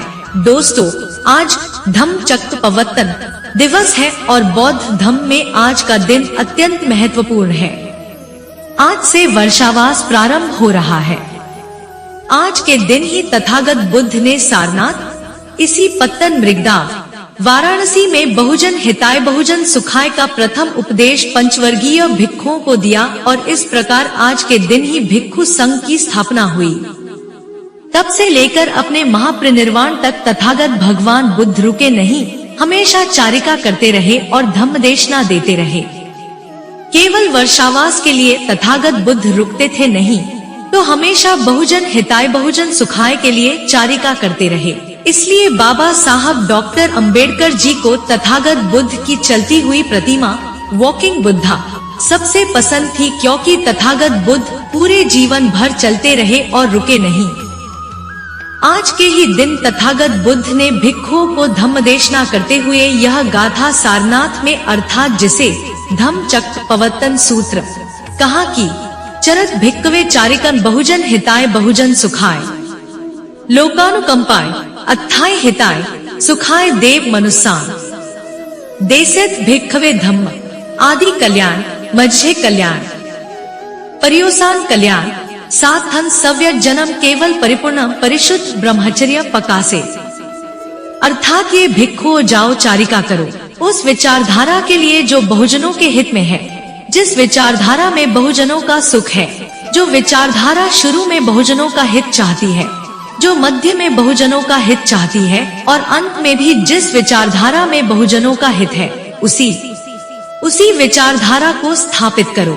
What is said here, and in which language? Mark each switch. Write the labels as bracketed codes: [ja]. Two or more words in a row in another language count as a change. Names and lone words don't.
[hi] दोस्तों, आज धम्मचक्कपवर्तन दिवस है और बौद्ध धर्म में आज का दिन अत्यंत महत्वपूर्ण है। आज से वर्षावास प्रारंभ हो रहा है। आज के दिन ही तथागत बुद्ध ने सारनाथ, इसी पत्तन मृगदाव, वाराणसी में [pi] बहुजन हिताय बहुजन सुखाय [hi] का प्रथम उपदेश पंचवर्गीय भिक्षुओं को दिया और इस प्रकार आज के दिन ही भिक्षु संघ की स्थापना हुई। तब से लेकर अपने महापरिनिर्वाण तक तथागत भगवान बुद्ध रुके नहीं, हमेशा चारिका करते रहे और धम्म देशना देते रहे। केवल वर्षावास के लिए तथागत बुद्ध रुकते थे नहीं, तो हमेशा [pi] बहुजन हिताय बहुजन सुखाय [hi] के लिए चारिका करते रहे। इसलिए बाबा साहब डॉक्टर अंबेडकर जी को तथागत बुद्ध की चलती हुई प्रतिमा [en] Walking Buddha [hi] सबसे पसंद थी, क्योंकि तथागत बुद्ध पूरे जीवन भर चलते रहे और रुके नहीं। आज के ही दिन तथागत बुद्ध ने भिक्षुओं को धम्मदेशना करते हुए यह गाथा सारनाथ में, अर्थात जिसे धम्मचक्कपवर्तन सूत्र कहा कि [pi] चरत भिक्खवे चारिकन बहुजन हिताय बहुजन सुखाय लोकानुकंपाय अत्थाय हिताय सुखाय देव मनुस्सान देसेत भिक्खवे धम्म आदि कल्याण मझे कल्याण परियोसान कल्याण साधन सव्य जन्म केवल परिपूर्ण परिशुद्ध ब्रह्मचर्य पकासे। [hi] अर्थात ये भिक्षुओं जाओ चारिका करो उस विचारधारा के लिए जो बहुजनों के हित में है, जिस विचारधारा में बहुजनों का सुख है, जो विचारधारा शुरू में बहुजनों का हित चाहती है, जो मध्य में बहुजनों का हित चाहती है और अंत में भी जिस विचारधारा में बहुजनों का हित है, उसी विचारधारा को स्थापित करो।